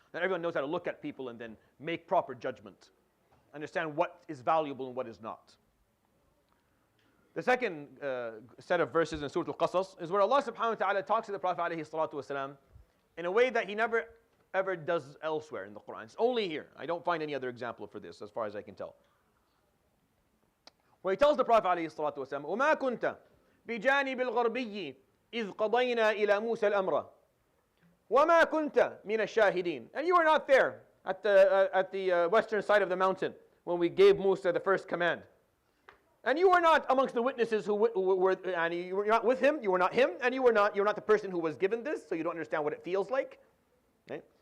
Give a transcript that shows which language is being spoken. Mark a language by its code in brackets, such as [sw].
[en] Not everyone knows how to look at people and then make proper judgment. Understand what is valuable and what is not. The second set of verses in Surah Al-Qasas is where Allah subhanahu wa ta'ala talks to the Prophet alayhi salatu wasalam in a way that he never ever does elsewhere in the Quran. It's only here. I don't find any other example for this as far as I can tell. Where he tells the Prophet [ar] alayhi salatu wasalam, وَمَا كُنْتَ بِجَانِبِ الْغَرْبِيِّ إِذْ قَضَيْنَا إِلَى مُوسَى الْأَمْرَ وَمَا كُنْتَ مِنَ الشَّاهِدِينَ. [en] And you were not there at the western side of the mountain when we gave Musa the first command. And you were not amongst the witnesses who were, and you were not with him, you were not him, and you were not the person who was given this, so you don't understand what it feels like. Okay?